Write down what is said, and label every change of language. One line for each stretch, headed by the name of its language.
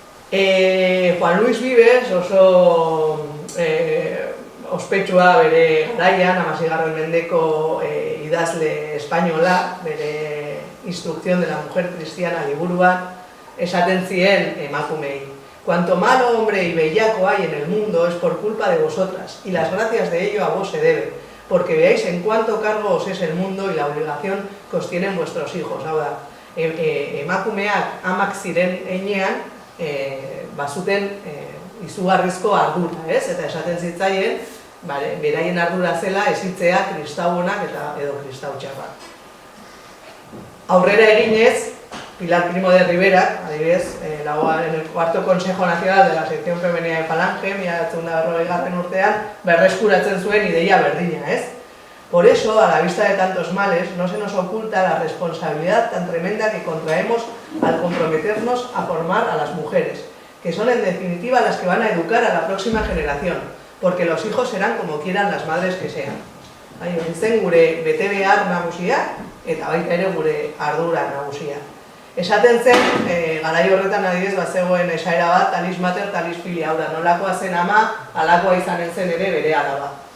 Basque: Juan Luis Vives oso ospetsua bere garaian, 16. mendeko idazle espainola, bere Instrucción de la mujer cristiana liburuan, esaten zien emakumei.
Spanish: Cuanto malo hombre y bellaco hay en el mundo es por culpa de vosotras, y las gracias de ello a vos se debe, porque veáis en cuánto cargo os es el mundo y la obligación que os tienen vuestros hijos.
Basque: Hau da, emakumeak amak ziren heinean, bazuten izugarrizko ardura, ez? Eta esaten zitzaien, beraien ardura zela ezitzea kristauonak edo kristautxarrak. Aurrera eginez, Pilar Primo de Rivera, adibidez,
Spanish: en el cuarto Consejo Nacional de la Sección Femenina de Falange,
Basque: 1940 urtean, berreskuratzen zuen ideia berdina, ez?
Spanish: Por eso, a la vista de tantos males, no se nos oculta la responsabilidad tan tremenda que contraemos al comprometernos a formar a las mujeres, que son en definitiva las que van a educar a la próxima generación, porque los hijos serán como quieran las madres que sean.
Basque: Hori zen gure betebehar nagusia eta baita ere gure ardura nagusia. Esaten zen, garai horretan adibidez bazegoen esaera bat,
Latin: talis mater, talis filia,
Basque: hau da, nolakoa zen ama, alakoa izanen zen ere bere alaba.